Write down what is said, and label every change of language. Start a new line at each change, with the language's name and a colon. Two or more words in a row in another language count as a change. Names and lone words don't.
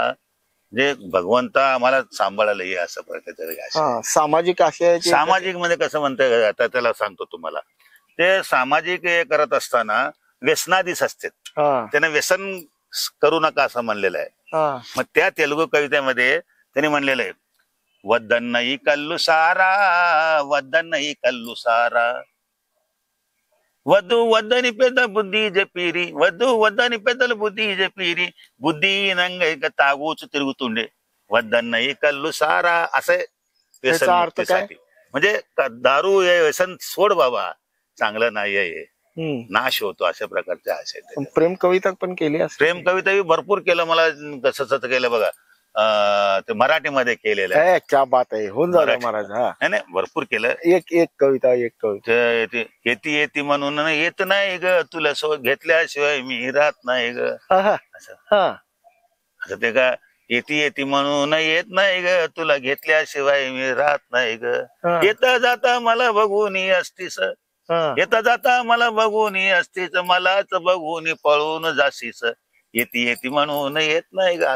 Marathi: जे भगवंता आम्हाला सांभाळायला ये असं प्रकारचं. सामाजिक आशय. सामाजिक मध्ये कसं म्हणतंय आता त्याला सांगतो तुम्हाला. ते सामाजिक हे करत असताना व्यसनाधीश असते, त्यांना व्यसन करू नका असं म्हणलेलं आहे. मग त्या तेलुगू कवितेमध्ये त्यांनी म्हणलेलं आहे,
Telugu: వద్దన్నయి కళ్ళు సారా వద్దన్నయి కళ్ళు సారా వద్దు వద్దని పెద్ద బుద్ధి చెప్పిరి వద్దు వద్దని పెద్దల బుద్ధి చెప్పిరి బుద్ధి నంగైక తాगूच తిరుగుతుండే వద్దన్నయి కళ్ళు సారా असे
Marathi: त्याचा अर्थ काय? व्यसनमुक्तीसाठी. म्हणजे दारू हे व्यसन सोड बाबा, चांगलं नाही आहे, नाश होतो, अशा प्रकारचे आशय आहेत. प्रेम कविता पण केली असते. प्रेम कविता भरपूर केलं, मला कसं केलं बघा, ते मराठीमध्ये केलेलं आहे. क्या बात आहे, होऊन जाऊ मराठी. महाराज. हा नाही नाही, भरपूर केलं. एक कविता येती येती म्हणून येत नाही ग तुला घेतल्याशिवाय मी राहत नाही ग, असं ते का, येती येती म्हणून येत नाही ग तुला घेतल्याशिवाय मी राहत नाही ग, येता जाता मला बघून असतीस, येता जाता मला बघून असतीस, मलाच बघून पळून जाशीस, येती येती म्हणून येत नाही ग.